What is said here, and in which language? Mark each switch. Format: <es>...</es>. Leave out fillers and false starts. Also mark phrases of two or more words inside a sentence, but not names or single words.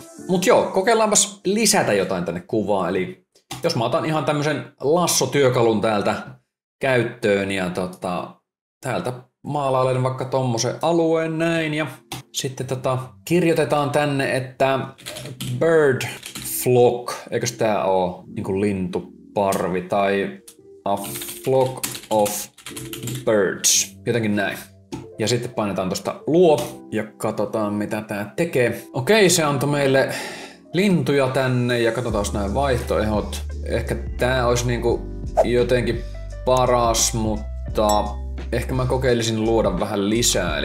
<fi>Mut joo, kokeillaanpas lisätä jotain tänne kuvaan, eli jos mä otan ihan tämmösen lassotyökalun täältä käyttöön ja täältä maalailen vaikka tommosen alueen näin ja sitten kirjoitetaan tänne, että</fi> <en>bird flock,</en> <fi>eikös tää oo niinku lintuparvi tai</fi> <en>a flock of birds,</en> <fi>jotenkin näin. Ja sitten painetaan tosta luo ja katsotaan mitä tää tekee. Okei, se antoi meille lintuja tänne ja katsotaan nämä vaihtoehdot. Ehkä tää olisi niinku jotenkin paras, mutta ehkä mä kokeilisin luoda vähän lisää.</fi>